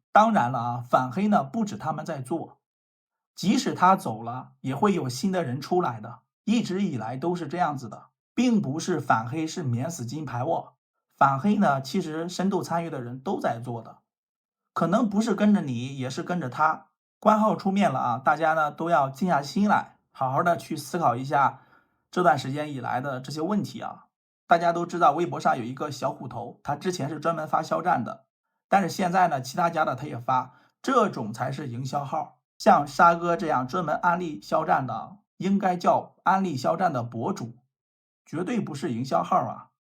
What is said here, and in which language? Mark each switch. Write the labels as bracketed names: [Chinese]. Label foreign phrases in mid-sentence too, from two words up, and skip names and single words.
[Chinese] 當然了啊，反黑呢不止他們在做。即使他走了，也會有新的人出來的，一直以來都是這樣子的，並不是反黑是免死金牌哦。反黑呢，其實深度參與的人都在做的，可能不是跟着你，也是跟着他。官號出面了啊，大家呢都要靜下心來，好好的去思考一下這段時間以來的這些問題啊。大家都知道微博上有一個小虎頭，他之前是專門發肖戰的，但是現在呢，其他家的他也發，這種才是營銷號。像沙哥這樣專門安利肖戰的，應該叫安利肖戰的博主，絕對不是營銷號啊。